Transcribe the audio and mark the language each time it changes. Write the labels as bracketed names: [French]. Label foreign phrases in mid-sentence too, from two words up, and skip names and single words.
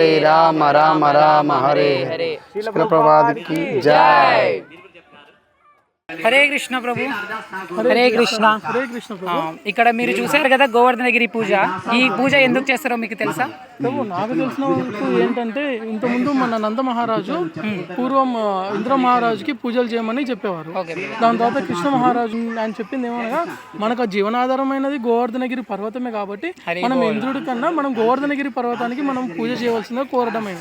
[Hindi] राम राम हरे हरे शील प्रभुपाद की जय. [Telugu] హరే కృష్ణ ప్రభు. హరే కృష్ణ. ఇక్కడ మీరు చూసారు కదా గోవర్ధనగిరి పూజ. ఈ పూజ ఎందుకు చేస్తారో మీకు తెలుసా? ప్రభు, నాకు తెలిసిన వరకు ఏంటంటే ఇంతకుముందు మన నంద మహారాజు పూర్వం ఇంద్ర మహారాజుకి పూజలు చేయమని చెప్పేవారు. దాని తర్వాత కృష్ణ మహారాజు ఆయన చెప్పింది ఏమనగా, మనకు జీవనాధారమైనది గోవర్ధనగిరి పర్వతమే కాబట్టి మనం ఇంద్రుడి కన్నా మనం గోవర్ధనగిరి పర్వతానికి మనం పూజ చేయవలసిందిగా కోరడమైనది.